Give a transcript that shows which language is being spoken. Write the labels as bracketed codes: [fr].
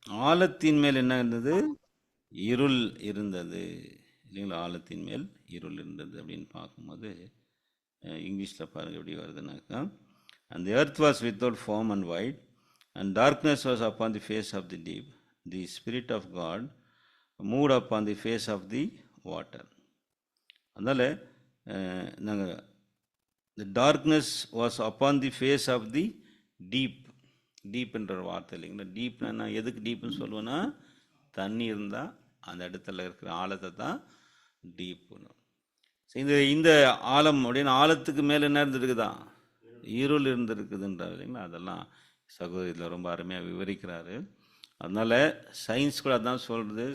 [ta] ஆழத்தின் மேல் என்ன இருந்தது, இருள் இருந்தது இல்லைங்களா. ஆழத்தின் மேல் இருள் இருந்தது அப்படின்னு பார்க்கும்போது இங்கிலீஷில் பாருங்கள் எப்படி வருதுனாக்கா, அந்த [en] Earth was without form and void And darkness was upon the face of the deep. The Spirit of God moved upon the face of the water. [ta] அதனால் நாங்கள் [en] the darkness was upon the face of the deep. [ta] டீப்ன்ற வார்த்தை இல்லைங்களா. டீப்னா நான் எதுக்கு டீப்னு சொல்லுவேன்னா, தண்ணி இருந்தால் அந்த இடத்துல இருக்கிற ஆழத்தை தான் டீப்புன்னு. இந்த ஆழம் அப்படின்னு ஆழத்துக்கு மேலே என்ன இருந்துருக்குதா, இருள் இருந்திருக்குதுன்றார் இல்லைங்களா. அதெல்லாம் சகோதரியில் ரொம்ப அருமையாக விவரிக்கிறாரு. அதனால் சயின்ஸ் கூட அதான் சொல்கிறது.